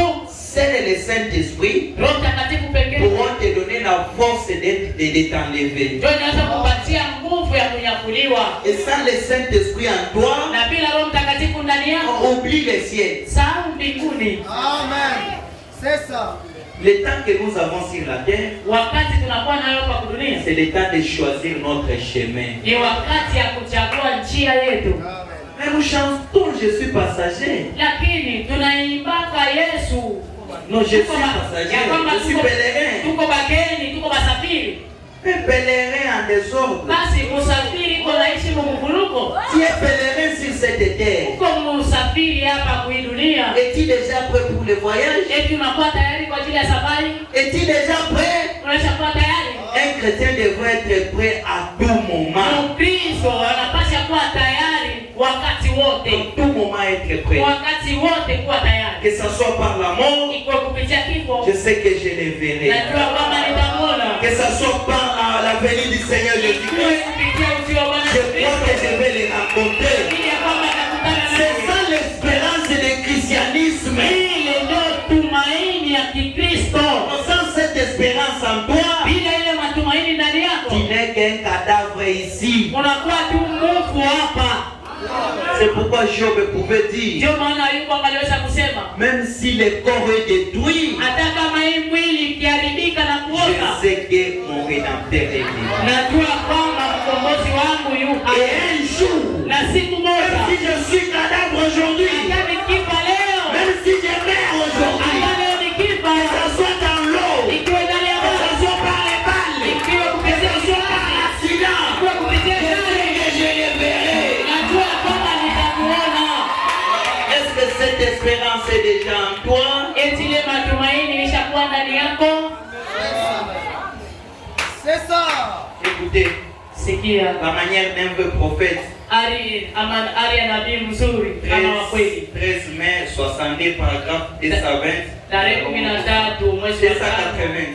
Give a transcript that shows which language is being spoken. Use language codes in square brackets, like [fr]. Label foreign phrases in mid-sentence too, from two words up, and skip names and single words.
[fr] Seul le Saint-Esprit [sw] Roho Mtakatifu pekee [fr] pourront te donner la force de t'enlever. [sw] ndio inaweza kupatia nguvu ya kunyakuliwa. [fr] Et sans le Saint-Esprit en toi, [sw] Na bila Roho Mtakatifu ndani yako, [fr] on oublie le ciel. [sw] sahau mbinguni. [fr] Amen. C'est ça. Le temps que nous avons sur la terre, [sw] Wakati tunakuwa nayo hapa dunia, [fr] c'est le temps de choisir notre chemin. [sw] ni wakati ya kuchagua njia yetu. Amen. [fr] Mais nous chantons, je suis passager. [sw] Lakini tunaimbaka Yesu. [fr] Non, je suis [sw] Tuko ba- [fr] passager, [sw] ya kwamba [fr] je suis [sw] tuko- [fr] pèlerin. [sw] Tuko bageni, tuko basafiri. [fr] Un pèlerin en désordre. [sw] Basi musafiri iko naishi mumuvuruko. [fr] Tu es pèlerin sur cette terre. [sw] Uko musafiri hapa kui dunia. [fr] Es-tu déjà prêt pour le voyage? [sw] Eti unakuwa tayari kwa ajili ya safari? [fr] Es-tu déjà prêt? [sw] Unashakuwa tayari? [fr] Un chrétien devrait être prêt à tout moment. [sw] Mkristo anapaswa kuwa tayari wakati wote. [fr] À tout moment être prêt. [sw] Wakati wote kuwa tayari. [fr] Que ce soit par la mort, [sw] Iko kupitia kifo. [fr] je sais que je le verrai. [sw] Najua kwamba nitamwona. [fr] Que ce soit par la venue du Seigneur [sw] Iko Jésus-Christ, kupitia ujio wa Bwana [fr] je [sw] Yesu [fr] crois que [sw] Kristo. [fr] je vais les rencontrer. [sw] Ili ya kwamba atakutana [fr] C'est [sw] nami. [fr] ça l'espérance du christianisme. [sw] Ile ndio tumaini ya Kikristo. [fr] Sans cette espérance en toi, [sw] Bila ile matumaini ndani yako, [fr] tu n'es qu'un cadavre ici. [sw] unakuwa tu mfu hapa. [fr] C'est pourquoi Job pouvait dire, [sw] Ndio maana Ayubu angaliweza kusema, [fr] même si le corps est détruit, [sw] hata kama hii mwili ikiharibika na [fr] je [sw] kuoza, [fr] sais que mon rédempteur est vivant. [sw] najua kwamba mkombozi wangu yu [fr] Et [sw] hai. [fr] un jour, [sw] Na siku moja, [fr] même si je suis cadavre aujourd'hui, [sw] hata nikifa leo, [fr] même si je meurs aujourd'hui, [sw] hata leo nikifa, [fr] que ce soit dans l'eau, [sw] ikiwa ndani ya [fr] que ce [sw] maji, [fr] soit par les balles, [sw] ikiwa [fr] que [sw] kupitia [fr] ce soit par [sw] risasi, [fr] l'accident, [sw] ikiwa kupitia [fr] je sais [sw] gari, [fr] que je le verrai. [sw] najua kwamba nitamuona. [fr] Est-ce que cette espérance est déjà en toi? [sw] Eti ile matumaini ilishakuwa ndani yako. [fr] C'est ça. Écoutez, [sw] Sikia, [fr] la manière d'un vrai prophète, [sw] ari ya nabii mzuri kama wa kweli. [fr] 13 mai 62, paragraphe 220, [sw] Tarehe 13 mwezi wa 280.